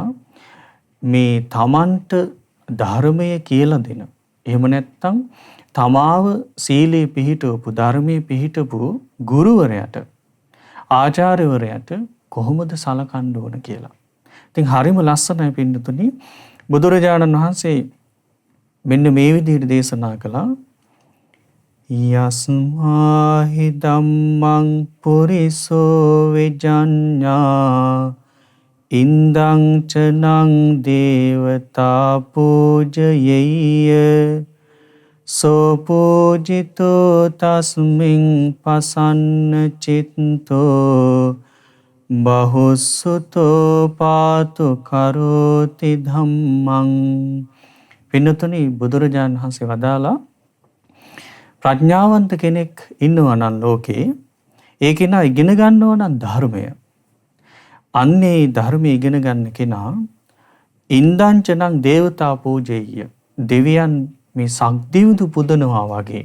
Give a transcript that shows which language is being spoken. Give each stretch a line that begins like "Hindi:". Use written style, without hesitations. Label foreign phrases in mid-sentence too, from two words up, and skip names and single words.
Sinhala: මේ තමන්ට ධර්මය කියලා දෙන, එහෙම නැත්නම් තමාව සීලේ පිහිටවපු, ධර්මයේ පිහිටපු ගුරුවරයාට, ආචාර්යවරයාට කොහොමද සලකන්න ඕන කියලා. ඉතින් හරිම ලස්සනයි පින්නතුනි. බුදුරජාණන් වහන්සේ මෙන්න මේ විදිහට දේශනා කළා.
Pali: යස්මාහි ධම්මං පුරිසෝ විජඤ්ඤා ඉන්දං චනං දේවතා පූජයෙය්‍ය සෝ පූජිතෝ තස්මින් පසන්න චිත්තෝ බහුසුතෝ පාතු කරෝති ධම්මං.
Sinhala: පින්නතුනි බුදුරජාණන් වහන්සේ වදාලා, ප්‍රඥාවන්ත කෙනෙක් ඉන්නවා නම් ලෝකේ, ඒ කෙනා ඉගෙන ගන්නවා නම් ධර්මය. අන්නේ ධර්මය ඉගෙන ගන්න කෙනා
Pali: ඉන්දංචනං දේවතා පූජෙය්‍ය,
Sinhala: දෙවියන් මේ සක්දෙවිඳු පුදනවා වගේ.